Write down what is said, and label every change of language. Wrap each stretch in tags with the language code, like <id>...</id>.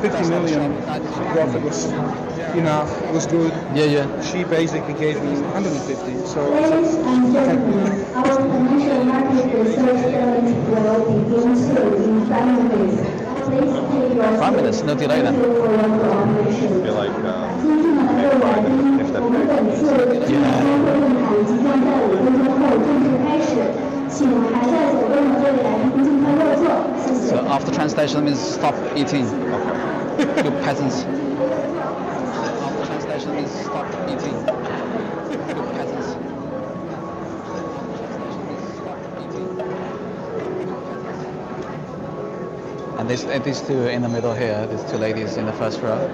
<en>50 million profit was enough, was good. Yeah. She basically gave me 150. So Ladies and gentlemen, our financial market research event will begin soon in 5 minutes. Please take your 5 minutes, no delay then. for your cooperation. I feel like</en> <zh>尊敬的各位来宾，我们本次开会论坛即将在5分钟后正式开始，请还在走动的各位来宾尽快落座，谢谢。</zh> <en>So after translation means stop eating. You peasants. After translation means stop eating. You peasants. And these two in the middle here, these two ladies in the first row.</en>